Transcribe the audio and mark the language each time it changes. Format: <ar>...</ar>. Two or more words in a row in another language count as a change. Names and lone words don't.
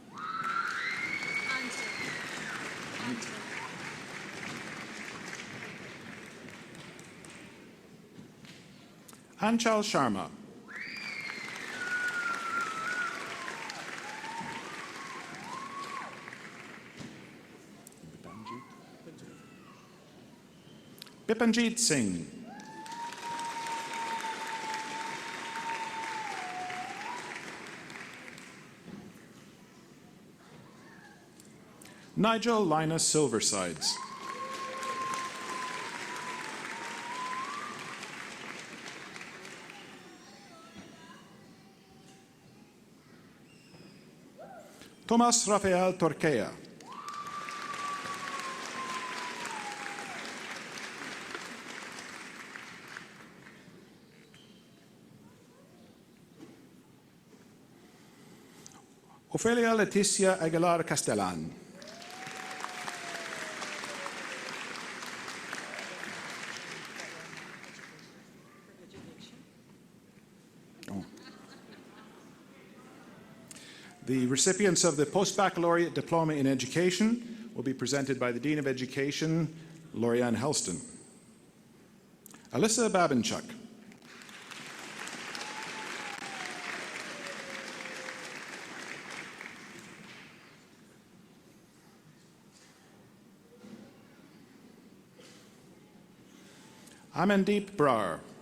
<en>Anchal Sharma. Bipanjit Singh. Nigel Linus Silversides. Tomas Rafael Torquea. Ofelia Leticia Aguilar Castellan. The recipients of the Postbaccalaureate Diploma in Education will be presented by the Dean of Education, Lorianne Helston. Alyssa Babinchuk. Amandeep Brar.</en>